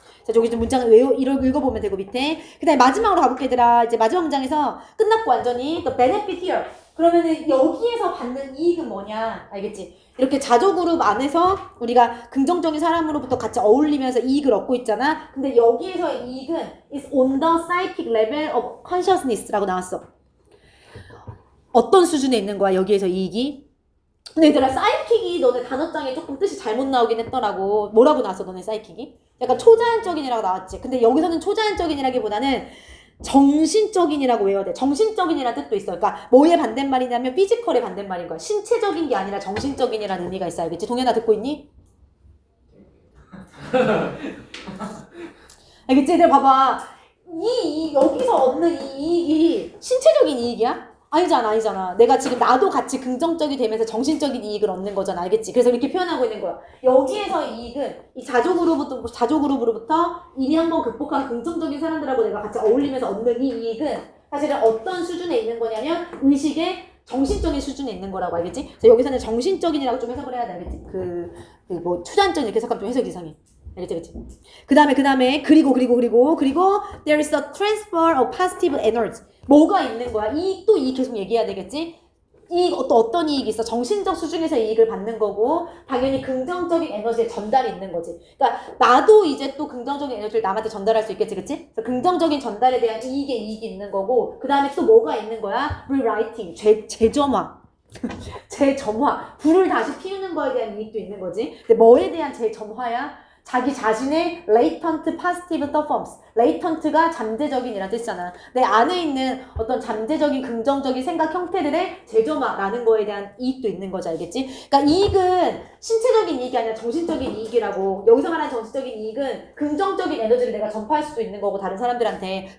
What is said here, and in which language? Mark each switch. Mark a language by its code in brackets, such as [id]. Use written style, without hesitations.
[ko] 자, 저기 좀 문장을 읽어보면 되고 밑에. 그 다음에 마지막으로 가볼게 얘들아. 이제 마지막 문장에서 끝났고 완전히 [en] the benefit here. [ko] 그러면은 여기에서 받는 이익은 뭐냐? 알겠지? 이렇게 자조그룹 안에서 우리가 긍정적인 사람으로부터 같이 어울리면서 이익을 얻고 있잖아. 근데 여기에서의 이익은 [en] is on the psychic level of consciousness [ko] 라고 나왔어. 어떤 수준에 있는 거야 여기에서 이익이? 근데 얘들아 사이킥이 너네 단어장에 조금 뜻이 잘못 나오긴 했더라고. 뭐라고 나왔어 너네 사이킥이? 약간 초자연적인이라고 나왔지. 근데 여기서는 초자연적인이라기보다는 정신적인이라고 외워야 돼. 정신적인이라는 뜻도 있어. 그러니까 뭐의 반대말이냐면 피지컬의 반대말인 거야. 신체적인 게 아니라 정신적인이라는 의미가 있어. 알겠지? 동현아 듣고 있니? 알겠지? 얘들 봐봐. 여기서 얻는 이 이익이 신체적인 이익이야? 아니잖아. 내가 지금 나도 같이 긍정적이 되면서 정신적인 이익을 얻는 거잖아. 알겠지? 그래서 이렇게 표현하고 있는 거야. 여기에서의 이익은 이 자조그룹으로부터 이미 한번 극복한 긍정적인 사람들하고 내가 같이 어울리면서 얻는 이 이익은 사실은 어떤 수준에 있는 거냐면 의식의 정신적인 수준에 있는 거라고. 알겠지? 그래서 여기서는 정신적인이라고 좀 해석을 해야 돼. 알겠지? 뭐 초자연적인 이렇게 해석하면 좀 해석이 이상해. 알겠지? 그 다음에 그리고 [en] there is a transfer of positive energy. [ko] 뭐가 있는 거야? 이익도 이익 계속 얘기해야 되겠지? 어떤 이익이 있어? 정신적 수준에서 이익을 받는 거고 당연히 긍정적인 에너지의 전달이 있는 거지. 그러니까 나도 이제 또 긍정적인 에너지를 남한테 전달할 수 있겠지, 그치? 그래서 긍정적인 전달에 대한 이익이 있는 거고 그 다음에 또 뭐가 있는 거야? rewriting, 재점화. 재점화. 불을 다시 피우는 거에 대한 이익도 있는 거지. 근데 뭐에 대한 재점화야? 자기 자신의 [en] latent positive performance. [ko] latent가 잠재적인이라는 뜻이잖아. 내 안에 있는 어떤 잠재적인 긍정적인 생각 형태들의 재점화라는 거에 대한 이익도 있는 거지. 알겠지? 그러니까 이익은 신체적인 이익이 아니라 정신적인 이익이라고. 여기서 말하는 정신적인 이익은 긍정적인 에너지를 내가 전파할 수도 있는 거고 다른 사람들한테.